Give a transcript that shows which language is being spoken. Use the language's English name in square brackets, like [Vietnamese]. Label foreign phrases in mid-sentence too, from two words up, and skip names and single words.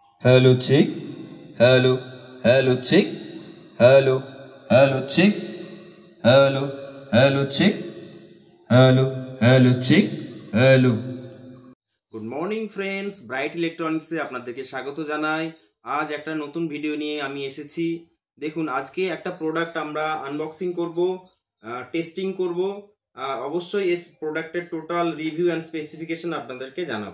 [English] Hello chick, hello, hello chick, hello, hello chick, hello, hello chick, hello, hello chick, hello. good morning friends, [Bangla] ব্রাইট ইলেকট্রনিক্সে আপনাদেরকে স্বাগত জানাই। আজ একটা নতুন ভিডিও নিয়ে আমি এসেছি। দেখুন, আজকে একটা প্রোডাক্ট আমরা আনবক্সিং করব, টেস্টিং করব। অবশ্যই এই প্রোডাক্টের [English] total review and specification [Bangla] আপনাদেরকে জানাবো।